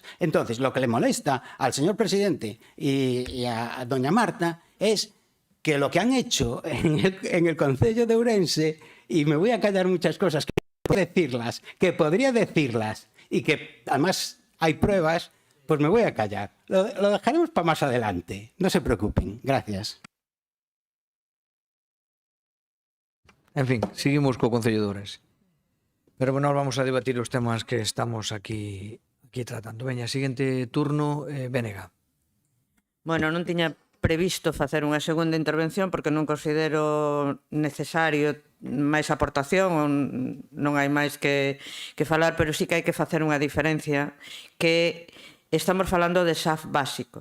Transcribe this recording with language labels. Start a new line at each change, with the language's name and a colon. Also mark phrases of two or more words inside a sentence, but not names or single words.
Spanish: Entonces, lo que le molesta al señor presidente y a doña Marta es que lo que han hecho en el concello de Ourense, y me voy a callar muchas cosas que podría decirlas y que además hay pruebas, pues me voy a callar. Lo dejaremos para más adelante. No se preocupen. Gracias.
Galician: En fin, seguimos co Concello de Ourense. Pero bueno, vamos a debatir os temas que estamos aquí tratando. Veña, seguinte turno, Bénega. Bueno, non tiña previsto facer unha segunda intervención porque non considero necesario máis aportación, non hai máis que falar, pero sí que hai que facer unha diferencia que estamos falando de SAF básico.